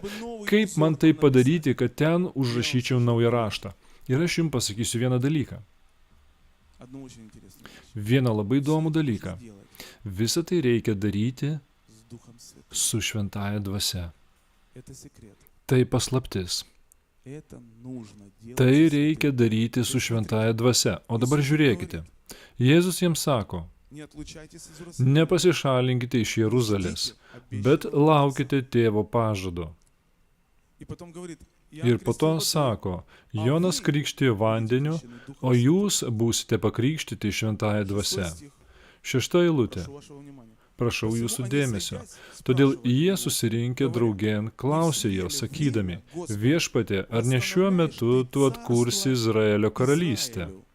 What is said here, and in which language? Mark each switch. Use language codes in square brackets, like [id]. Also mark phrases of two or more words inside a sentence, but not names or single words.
[lt] Kaip man tai padaryti, kad ten užrašyčiau naują raštą? Ir aš jums pasakysiu vieną dalyką. Vieną labai įdomų dalyką. Visą tai reikia daryti su šventąja dvasia. Tai paslaptis. [ru] Это нужно делать. [lt] Tai reikia daryti su šventaja dvasia. O dabar žiūrėkite. Jėzus jiems sako, [ru] Не отлучайтесь из Иерусалима. [lt] nepasišalinkite iš Jeruzalės, bet laukite tėvo pažado. [ru] И потом говорит, [lt] Ir po to sako, Jonas krikštijo vandeniu, o jūs būsite pakrikštyti šventąją dvasia. 6 eilutė. Prašau jūsų dėmesio. Todėl jie susirinkę draugėn klausė jo, sakydami, viešpatie, ar ne šiuo metu tu atkursi Izraelio karalystę?